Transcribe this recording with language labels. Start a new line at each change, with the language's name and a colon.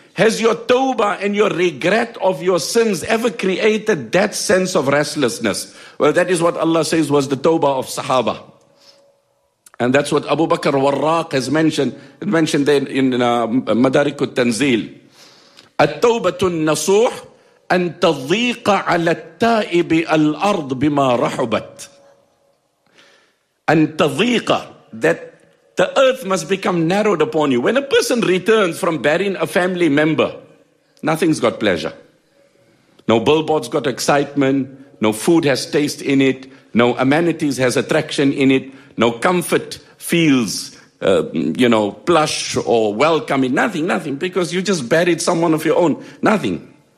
English: Has your tawbah and your regret of your sins ever created that sense of restlessness? Well, that is what Allah says was the tawbah of Sahaba. And that's what Abu Bakr Warraq has mentioned there in Madarik al-Tanzil.
Arabic: At-tawbatun nasuh. أن تضيق على التائب الأرض بما رحبت. أن تضيق,
English: that the earth must become narrowed upon you. When a person returns from burying a family member, nothing's got pleasure. No billboards got excitement, no food has taste in it, no amenities has attraction in it, no comfort feels, plush or welcoming, nothing, because you just buried someone of your own, nothing.